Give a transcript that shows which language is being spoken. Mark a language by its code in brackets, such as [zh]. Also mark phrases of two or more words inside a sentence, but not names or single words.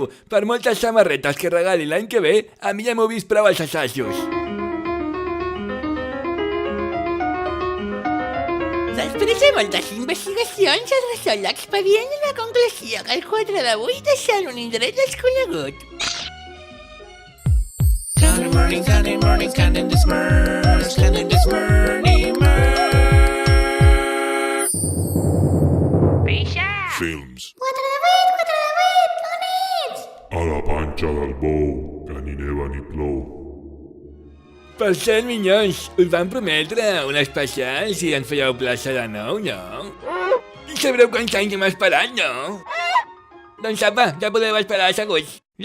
[ca] Per moltes samarretes que regali l'any que ve, a mi ja m'ho vist prou als assajos. Després de moltes investigacions es resol l'expedient i la conclusió que el 4 de 8 és en un indret desconegut. Candy morning, disperse, candy disperse, Films. 4 de 8, on ets? A la panxa del bou, que ni neva ni plou. Per cert, minyons, us vam prometre un especial si ens fèieu plaça de nou, no? I sabreu quants anys hem esperat, no? Doncs apa, ja podeu esperar asseguts.